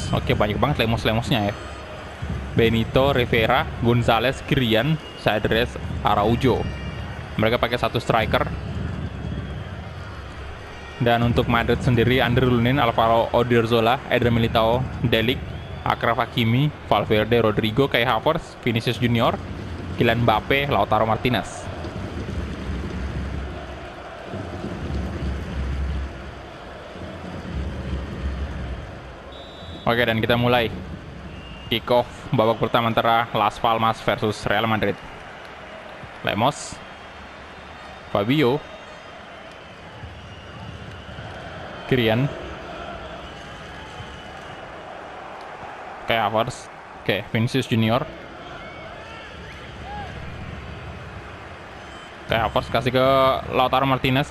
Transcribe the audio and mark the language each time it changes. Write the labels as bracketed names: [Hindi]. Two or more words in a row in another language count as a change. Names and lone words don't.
[Indonesian] Oke, banyak banget Lemos-Lemosnya ya. Benito, Rivera, Gonzalez, Kirian, Cedrés, Araujo. Mereka pakai satu striker. Dan untuk Madrid sendiri, Andre Lunin, Alvaro Odriozola, Eden Militao, Delik, Achraf Hakimi, Valverde, Rodrigo, Kai Havertz, Vinicius Junior, Kylian Mbappe, Lautaro Martinez. Oke, dan kita mulai [English] kick off [Indonesian] babak pertama antara Las Palmas versus Real Madrid. Lemos, Fabio, Kirian, Kai Havertz, Vinicius Junior, Kayak Havertz kasih ke Lautaro Martinez.